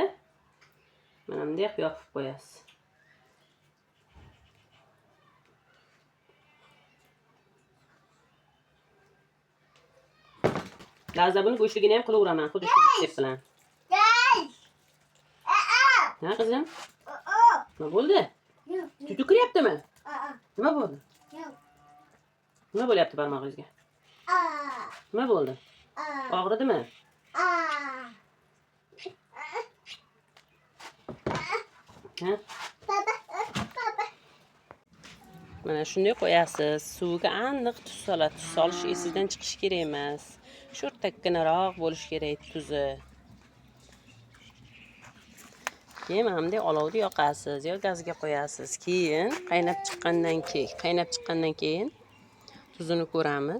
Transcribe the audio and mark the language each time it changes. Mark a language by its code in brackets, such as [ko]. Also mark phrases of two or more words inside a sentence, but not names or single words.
[uz] Mana bunday qilib yopib qo'yasiz. Laza buni go'shtligini ham qilaveraman, xuddi shu retsep bilan. Ha, qizim? Nima bo'ldi? Yo'q. Tutu kiryaptimi? Aa. Nima bo'ldi? Yo'q. Nima bo'lyapti barmog'ingizga? Aa. Nima bo'ldi? Aa. Og'ridimi? Aa. Ha? Baba. Baba. Mana shunday qo'yasiz. Suviga aniq tuz soladi. Tuz solish esingizdan chiqishi kerak emas. Sho'rtakkinaroq bo'lishi kerak tuzi. Keyin mana bunday olovni yoqasiz yo gazga qo'yasiz. Keyin qaynab chiqqandan keyin tuzini ko'ramiz.